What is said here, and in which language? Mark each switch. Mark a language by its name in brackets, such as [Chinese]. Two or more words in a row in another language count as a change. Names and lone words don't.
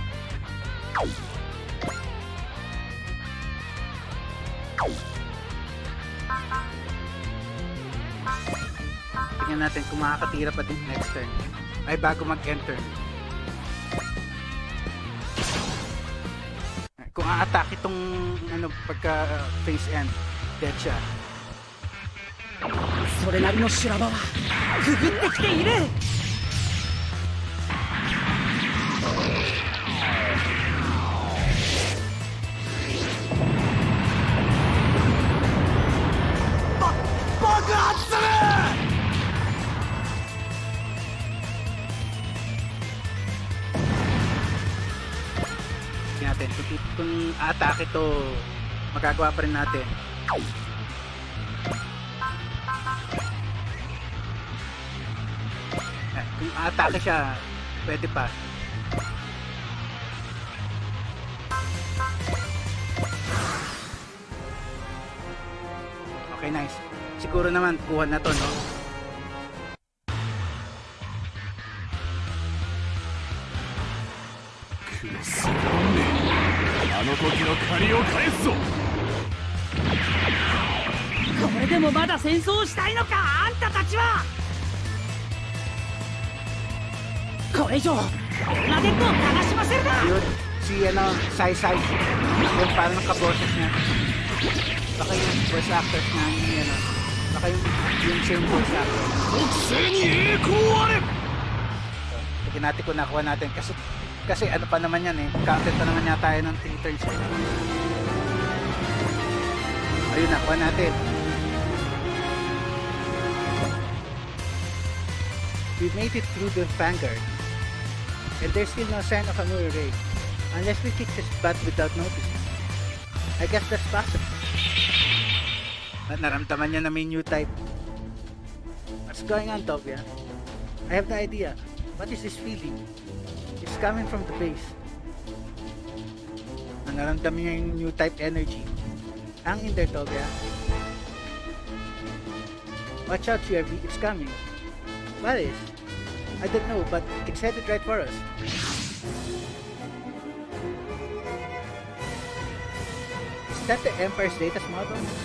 [Filipino] Tingnan natin kung makakatira pa din [English] next turn. [Filipino] Ay, bago mag-enter. Kung a-attack itong pagka [English] face end, [Filipino] dead siya. [Japanese] それなりの修羅場はくぐってきている。爆発する [Filipino] natin kung atake ito magagawa pa rin natin. Kung atake siya pwede pa. Okay, nice. Siguro naman kuha na to, no? [Japanese] これでもまだ戦争をしたいのか、あんたたちは。これ以上ベルナデットを悲しませるな。 [Filipino] Yun, si Sai yung parang nakaboses niya. Baka yung [English] voice actors [Filipino] na yung baka yung [English] same voice actor. [Filipino] Tignan natin kung nakuha natin kasi ano pa naman yan eh, counted pa naman yata tayo ng 3 turns. Ayun, nakuha natin. [English] We made it through the vanguard, and there's still no sign of a mirror ray, unless we kick this butt without noticing. I guess that's possible. [Filipino] At naramdaman niya na may [English] new type. What's going on, [Filipino] Tobia? [English] I have no idea. What is this feeling? It's coming from the base. [Filipino] Nanaramdaman niya yung [English] new type energy. Hang in there, Tobia. Watch out, CRV. It's coming. What is? I don't know, but it's headed right for us. Is that the Empire's latest model?